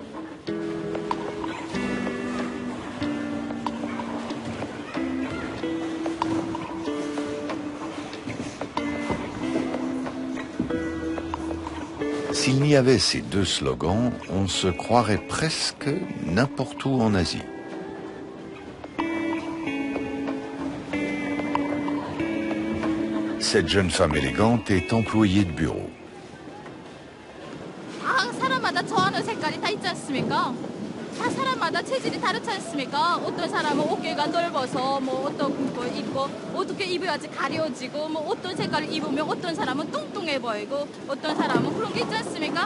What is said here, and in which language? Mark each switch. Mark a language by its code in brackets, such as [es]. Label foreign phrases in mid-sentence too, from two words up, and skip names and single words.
[fr] S'il n'y avait ces 2 slogans, on se croirait presque n'importe où en Asie. Cette jeune femme élégante est employée de bureau. [ko] 사람마다 좋아하는 색깔이 다 있지 않습니까? 다 사람마다 체질이 다르지 않습니까? 어떤 사람은 어깨가 넓어서 뭐 어떤 거 입고 어떻게 입어야지 가려지고 뭐 어떤 색깔을 입으면 어떤 사람은 뚱뚱해 보이고 어떤 사람은 그런 게 있지 않습니까?